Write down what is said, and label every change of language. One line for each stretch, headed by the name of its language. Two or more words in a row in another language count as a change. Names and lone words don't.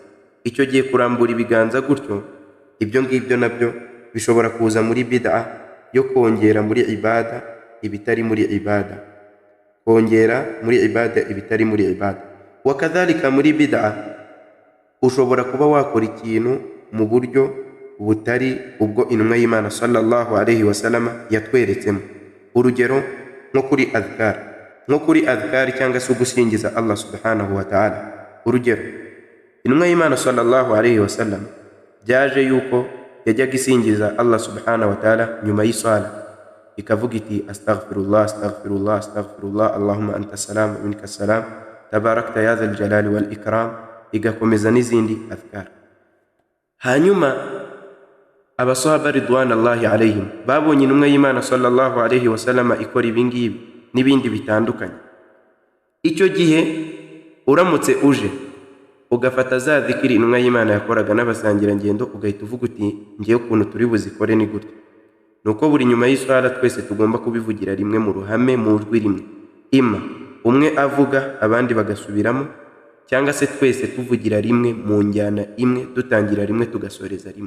Kinyarwanda: Icyo gihe kurambura ibiganza gutyo, ibyo ngibyo nabyo bishobora kuza muri bid'a yo kongera muri ibada ibitari muri ibada, kongera muri ibada ibitari muri ibada. Wakadhalika muri bid'a ushobora kuba wakora ikintu mu buryo butari ubwo intumwa y'Imana
Arabic: صلى الله عليه وسلم
Kinyarwanda: yatweretsemo. Urugero nko kuri adhkar, nko kuri adhkar cyangwa se gusingiza
Arabic: الله سبحانه وتعالى.
Kinyarwanda: Urugero intumwa y'Imana
Arabic: صلى الله عليه وسلم
Kinyarwanda: byaje yuko yajyaga isingiza
Arabic: الله سبحانه وتعالى
Kinyarwanda: nyuma y'isala, ikavuga iti
Arabic: أستغفر الله أستغفر الله أستغفر الله اللهم أنت السلام ومنك السلام تباركت يا ذا الجلال والإكرام,
Kinyarwanda: igakomeza n'izindi adhkar. Hanyuma abasahaba
Arabic: رضوان الله عليهم
Kinyarwanda: babonye intumwa y'Imana
Arabic: صلى الله عليه وسلم
Kinyarwanda: ikora ibingibi n'ibindi bitandukanye. Icyo gihe uramutse uje ugafata za dhikiri intumwa y'Imana yakoraga n'abasangirangendo, ugahita uvuga uti ngiye ukuntu turi buzikore ni gutya, nuko buri nyuma y'iswala twese tugomba kubivugira rimwe mu ruhame, mu jwi rimwe, ima umwe avuga abandi bagasubiramo, cyangwa se twese tuvugira rimwe mu njyana imwe, dutangira rimwe tugasoreza rimwe.